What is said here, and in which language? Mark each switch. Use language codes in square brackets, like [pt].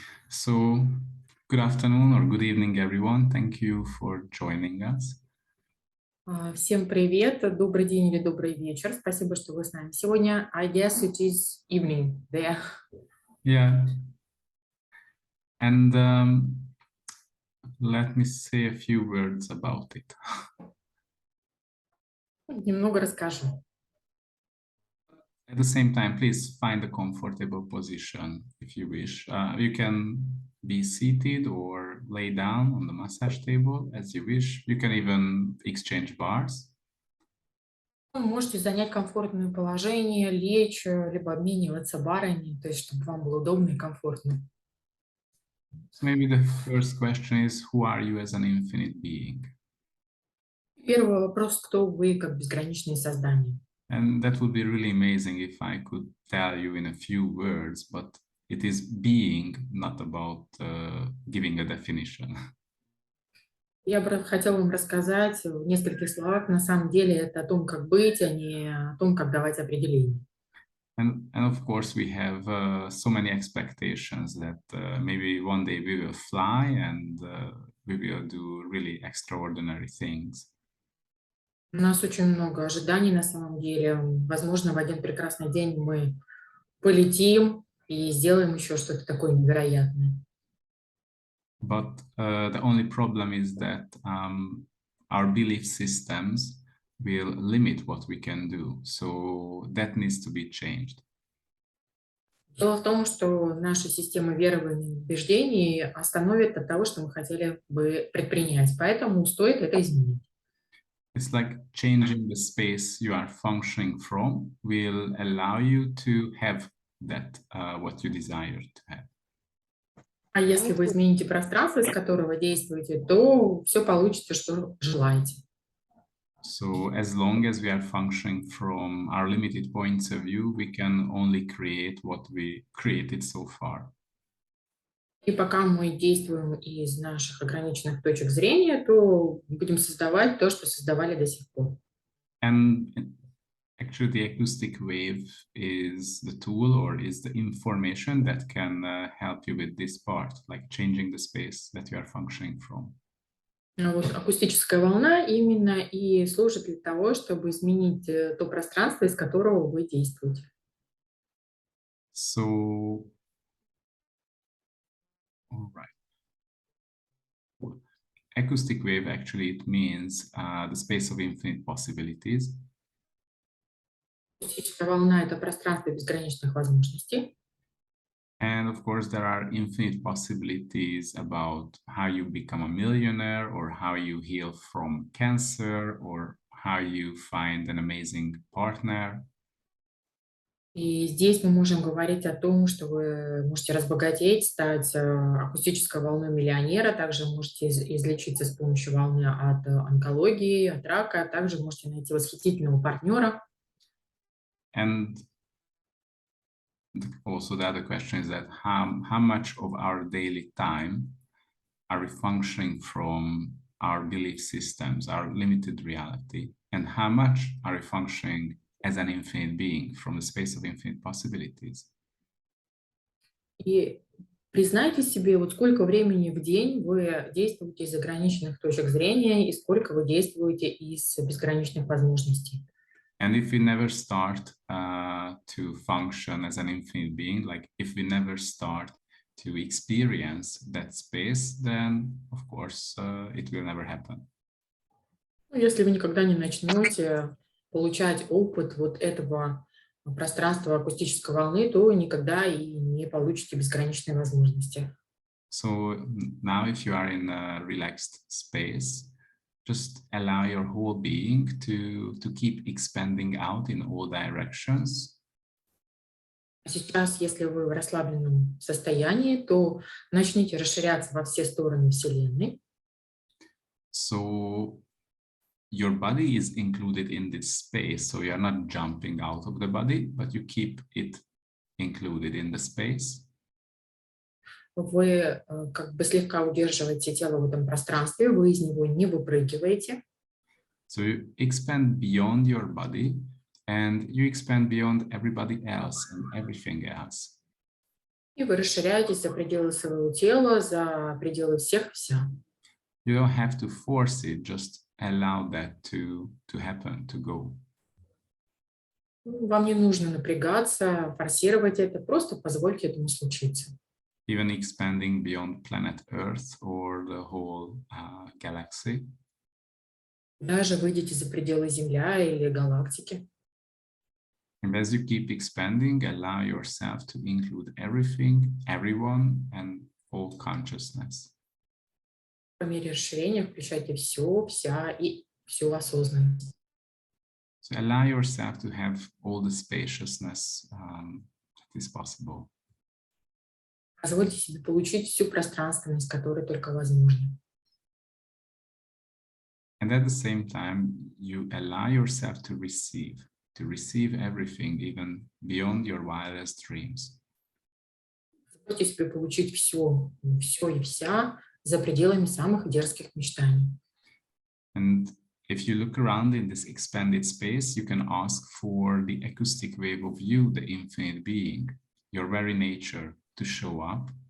[en] So, good afternoon or good evening, everyone. Thank you for joining us. [ru] Всем привет, добрый день или добрый вечер. Спасибо, что вы с нами сегодня. [en] I guess it is evening there. Yeah. And let me say a few words about it. [ru] Немного расскажу. [en] At the same time, please find a comfortable position if you wish. You can be seated or lay down on the massage table as you wish. You can even exchange bars. [ru] Вы можете занять комфортное положение, лечь, либо обмениваться барами, то есть чтобы вам было удобно и комфортно. [en] So maybe the first question is, who are you as an infinite being? [ru] Первый вопрос, кто вы как безграничные создания? [en] And that would be really amazing if I could tell you in a few words, but it is being, not about giving a definition. [ru] Я бы хотела вам рассказать в нескольких словах. На самом деле это о том, как быть, а не о том, как давать определение. [en] And of course, we have so many expectations that maybe one day we will fly and we will do really extraordinary things. [ru] У нас очень много ожиданий на самом деле. Возможно, в один прекрасный день мы полетим и сделаем еще что-то такое невероятное. [en] But the only problem is that our belief systems will limit what we can do. So that needs to be changed. [ru] Дело в том, что наша система верований и убеждений остановит от того, что мы хотели бы предпринять. Поэтому стоит это изменить. [en] It's like changing the space you are functioning from will allow you to have that what you desire to have. [ru] А если вы измените пространство, из которого действуете, то все получится, что желаете. [en] So as long as we are functioning from our limited points of view, we can only create what we created so far. [ru] И пока мы действуем из наших ограниченных точек зрения, то будем создавать то, что создавали до сих пор. [en] And actually, the acoustic wave is the tool or is the information that can help you with this part, like changing the space that you are functioning from. [ru] Вот акустическая волна именно и служит для того, чтобы изменить то пространство, из которого вы действуете. [en] So, all right. Acoustic wave actually it means the space of infinite possibilities. [ru] Акустическая волна – это пространство безграничных возможностей. [en] And of course, there are infinite possibilities about how you become a millionaire or how you heal from cancer or how you find an amazing partner. [ru] И здесь мы можем говорить о том, что вы можете разбогатеть, стать акустической волной миллионера, также можете излечиться с помощью волны от онкологии, от рака, также можете найти восхитительного партнера. [en] And also the other question is that how much of our daily time are we functioning from our belief systems, our limited reality, and how much are we functioning as an infinite being from the space of infinite possibilities? [ru] И признайте себе, вот сколько времени в день вы действуете из ограниченных точек зрения и сколько вы действуете из безграничных возможностей. [en] And if we never start to function as an infinite being, like if we never start to experience that space, then of course it will never happen. [ru] Если вы никогда не начнете получать опыт вот этого пространства акустической волны, то никогда и не получите безграничные возможности. [en] So now if you are in a relaxed space, just allow your whole being to keep expanding out in all directions. [ru] Сейчас, если вы в расслабленном состоянии, то начните расширяться во все стороны Вселенной. [en] So your body is included in this space, so you are not jumping out of the body, but you keep it included in the space. [ru] Вы как бы слегка удерживаете тело в этом пространстве, вы из него не выпрыгиваете. [en] So you expand beyond your body and you expand beyond everybody else and everything else. [ru] И вы расширяетесь за пределы своего тела, за пределы всех и вся. [en] You don't have to force it, just allow that to happen, to go. [ru] Вам не нужно напрягаться, форсировать это, просто позвольте этому случиться. [en] Even expanding beyond planet Earth or the whole galaxy. [ru] Даже выйдете за пределы Земля или галактики. [en] And as you keep expanding, allow yourself to include everything, everyone, and all consciousness. [ru] По мере расширения включайте все, вся и всю осознанность. [en] So allow yourself to have all the spaciousness that is possible. [ru] Позвольте себе получить всю пространственность, которая только возможна. [en] And at the same time, you allow yourself to receive everything, even beyond your wildest dreams. [ru] Позвольте себе получить все, все и вся за пределами самых дерзких мечтаний. [en] And if you look around in this expanded space, you can ask for the acoustic wave of you, the infinite being, your very nature, to show up.